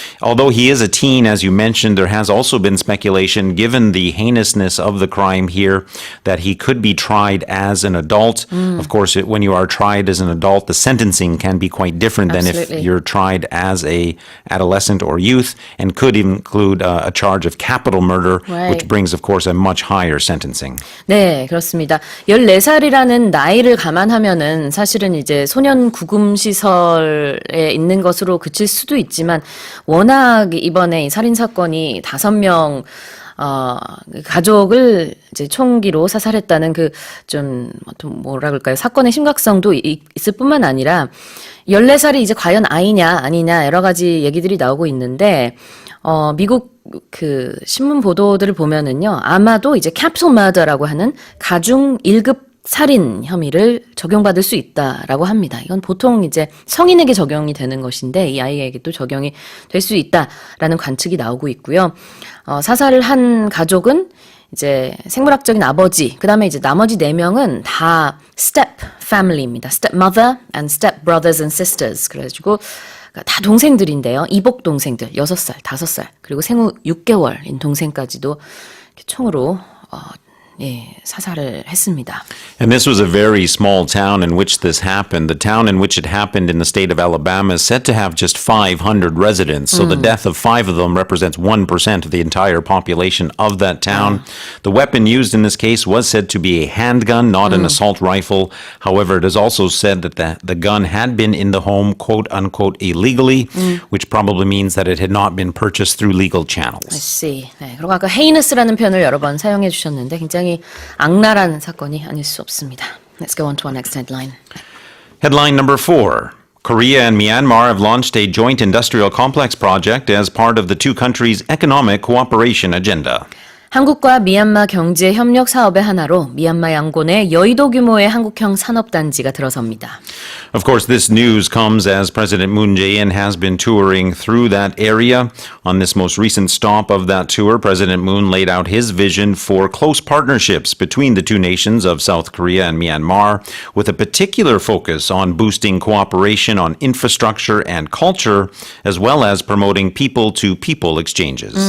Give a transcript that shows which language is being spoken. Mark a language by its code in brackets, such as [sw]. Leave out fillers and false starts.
[en] Although he is a teen, as you mentioned, there has also been speculation, given the heinousness of the crime here, that he could be tried as an adult. Of course, when you are tried as an adult, the sentencing can be quite different than if Absolutely. you're tried as a adolescent or youth, and could include a charge of capital murder, Right. which brings, of course, a much higher sentencing. [ko] 네, 그렇습니다. 14살이라는 나이를 감안하면은 사실은 이제 소년 구금 시설에 있는 것으로 그칠 수도 있지만 워낙 이번에 이 살인 사건이 5명 가족을 이제 총기로 사살했다는 그 좀 뭐라 그럴까요? 사건의 심각성도 있을 뿐만 아니라 14살이 이제 과연 아이냐 아니냐 여러 가지 얘기들이 나오고 있는데 미국 그 신문 보도들을 보면은요. 아마도 이제 capital murder라고 하는 가중 1급 살인 혐의를 적용받을 수 있다라고 합니다. 이건 보통 이제 성인에게 적용이 되는 것인데 이 아이에게 또 적용이 될 수 있다라는 관측이 나오고 있고요. 사살을 한 가족은 이제 생물학적인 아버지, 그 다음에 이제 나머지 4명은 다 step family입니다. [en] step mother and step brothers and sisters. [ko] 그래가지고 다 동생들인데요. 이복 동생들 6살, 5살, 그리고 생후 6개월인 동생까지도 이렇게 총으로 예, 사살을 했습니다. [en] And this was a very small town in which this happened. The town in which it happened in the state of Alabama is said to have just 500 residents. So the death of 5 of them represents 1% of the entire population of that town. The weapon used in this case was said to be a handgun, not an assault rifle. However, it is also said that the gun had been in the home, quote unquote, illegally, which probably means that it had not been purchased through legal I channels. see. [ko] 네, 그리고 아까 heinous라는 표현을 여러 번 사용해 주셨는데 굉장히 악랄한 사건이 아닐 수 없습니다. [en] Let's go on to our next headline. Headline number 4. Korea and Myanmar have launched a joint industrial complex project as part of the two countries' economic cooperation agenda. [ko] 한국과 미얀마 경제 협력 사업의 하나로 미얀마 양곤에 여의도 규모의 한국형 산업단지가 들어섭니다. [en] Of course, this news comes as President Moon Jae-in has been touring through that area. On this most recent stop of that tour, President Moon laid out his vision for close partnerships between the two nations of South Korea and Myanmar, with a particular focus on boosting cooperation on infrastructure and culture, as well as promoting people-to-people exchanges.